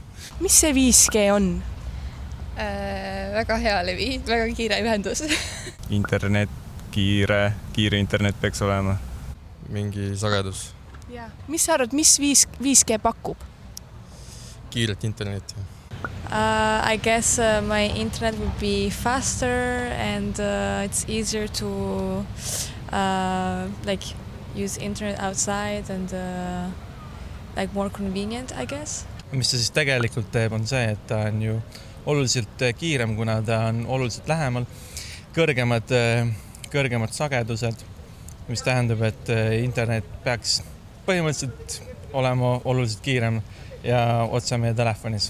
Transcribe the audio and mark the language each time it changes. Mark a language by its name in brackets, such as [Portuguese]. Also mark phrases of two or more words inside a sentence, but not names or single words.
[Estonian] Mis see 5G on? Väga hea levi, väga kiire ühendus. Internet, kiire internet peaks olema. Mingi sagedus. Ja. Mis sa arvad, mis 5G pakub? Kiiret internetti. [English] I guess my internet would be faster and it's easier to use internet outside and more convenient, I guess. [Estonian] Mis ta siis tegelikult teeb, on see, et ta on ju oluliselt kiirem, kuna ta on oluliselt lähemal, kõrgemad sagedused, mis tähendab, et internet peaks põhimõtteliselt olema oluliselt kiirem ja otse meie telefonis.